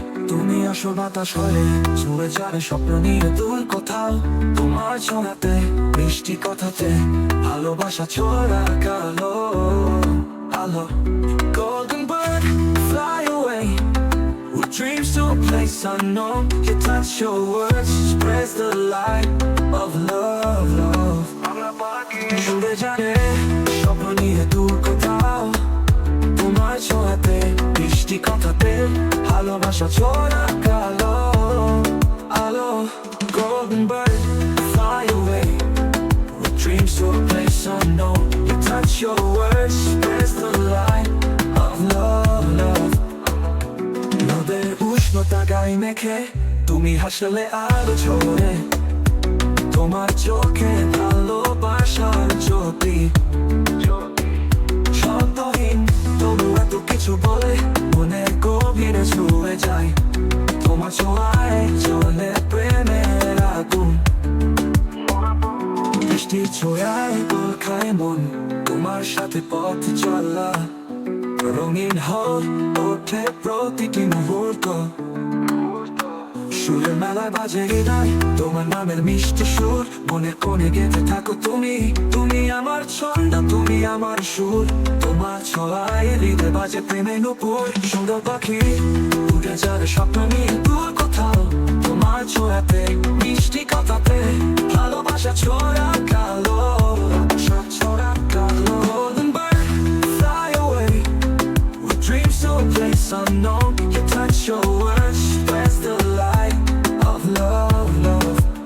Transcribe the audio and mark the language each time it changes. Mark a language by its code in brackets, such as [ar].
[bn] তুমি আসো বাতাস হয়ে, ছুঁয়ে যাবে স্বপ্ন নিয়ে দূর কোথাও, তোমার ছোঁয়াতে মিষ্টি কথাতে ভালোবাসা ছোঁয়া কালো আলো। [en] Golden bird, fly away with dreams to a place unknown. You touch your words, spreads the light of love, love. [bn] দূরে যাবে স্বপ্ন নিয়ে দূর কোথাও, তোমার ছোঁয়াতে মিষ্টি কথাতে ভালোবাসা ছোঁয়া কালো আলো। [en] Golden bird, fly away with dreams to a place unknown. You touch your words, spreads the light of love, love. [bn] নদের উষ্ণতা গায়ে মেখে, তুমি হাসলে আলো ছোঁয়ে, তোমার চোখে ভালোবাসার জ্যোতি। শব্দহীন তবু এত কিছু বলে, মনের গভীরে ছুঁয়ে যায়, তোমার ছোঁয়ায় জ্বলে প্রেমের আগুন। মিষ্টি ছোঁয়ায় দোল খায় মন, তোমার সাথে পথ চলা, রঙিন হয়ে ওঠে প্রতিটি মুহূর্ত। সুরের মেলায় বাজে হৃদয়, তোমার নামের মিষ্টি সুর, মনের কোণে গেঁথে থাকো তুমি। তুমি আমার ছন্দ, তুমি আমার সুর, তোমার ছোঁয়ায় হৃদয় বাজে প্রেমে নূপুর। সুন্দর পাখি উড়ে যাবে স্বপ্ন নিয়ে দূর কোথাও, তোমার ছোঁয়াতে মিষ্টি কথাতে ভালোবাসা ছোঁয়া কালো ছোঁয়া কালো। [en] Golden bird, fly away with dreams to a place unknown. You touch your words, spreads the light of love, love.